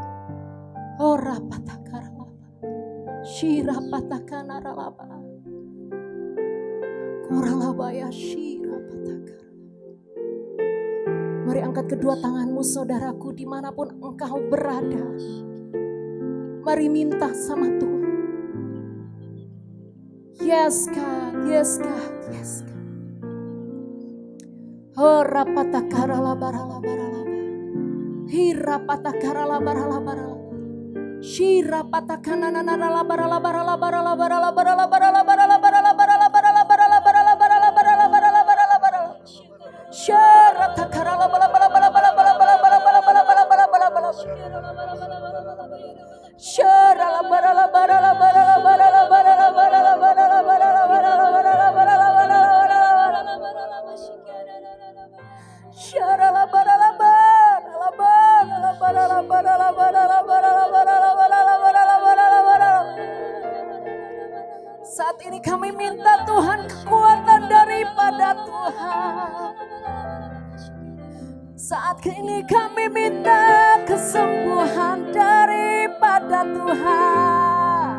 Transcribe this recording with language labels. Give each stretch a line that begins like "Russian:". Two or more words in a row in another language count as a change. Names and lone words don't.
Indonesian: Oh rapatakaralaba, shirapatakanaralaba, koralaba ya shirapatakar. Mari angkat kedua tanganmu saudaraku dimanapun engkau berada. Mari minta sama Tuhan.
English: Yes God, yes God, yes God. Oh rapatakarala barala barala, hirapatakarala barala barala, shirapatakananarala barala barala barala barala barala barala barala barala barala barala barala barala barala barala barala barala barala. Sharata karala bala bala bala bala bala bala bala bala bala bala bala bala bala. Sharala barala barala barala barala barala barala barala barala barala barala barala barala barala. Sharala barala barala barala barala barala barala barala barala barala barala barala barala.
Indonesian: Saat ini kami minta Tuhan kekuatan daripada Tuhan. Saat ini kami minta kesembuhan daripada Tuhan.